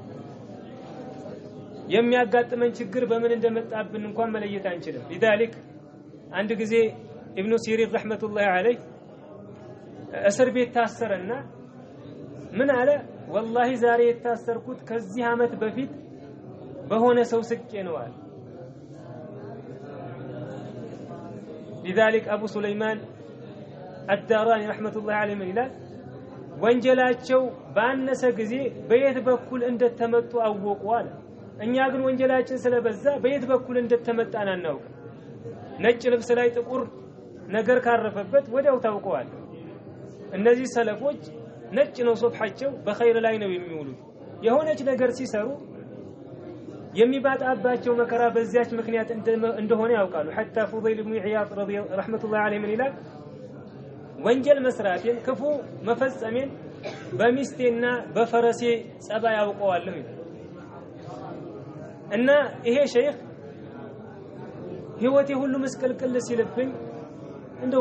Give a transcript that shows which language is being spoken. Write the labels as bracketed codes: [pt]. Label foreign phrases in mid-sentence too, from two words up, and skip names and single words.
[am] የሚያጋጥመን ችግር በምን እንደመጣብን እንኳን መለየት አንችልም لذلك አንድ ጊዜ ኢብኑ ሲሪን ረህመቱላሂ ዐለይሂ እስር ቤት ታሰረና ምን አለ والله ዛሬ የታሰርኩት ከዚህ አመት በፊት በሆነ ሰው ስቄ ነው አለ [ar] لذلك ابو سليمان الداراني رحمه الله عليه من [am] ይላል ወንጀላቸው ባነሰ ጊዜ በየት በኩል እንደተመጡ አወቁ አለ እኛ ግን ወንጀላችን ስለበዛ በየት በኩል እንደተመጣን አናውቅ ነጭ ልብስ ላይ ጥቁር ነገር ካረፈበት ወዲያው ታውቀዋል እነዚህ ሰለፎች ነጭ ነው ሱብሃቸው በኸይር ላይ ነው የሚውሉት የሆነች ነገር ሲሰሩ የሚባጣባቸው መከራ በዚያች ምክንያት እንደሆነ ያውቃሉ [ar] حتى فضيل بن عياض رحمه الله عليه من [am] ይላል ወንጀል መስራቴን ክፉ መፈጸሜን በሚስቴና በፈረሴ ጸባይ ያውቀዋለሁ እና ይሄ ሸይኽ ህይወቴ ሁሉ መስቀልቅል ሲልብኝ እንደው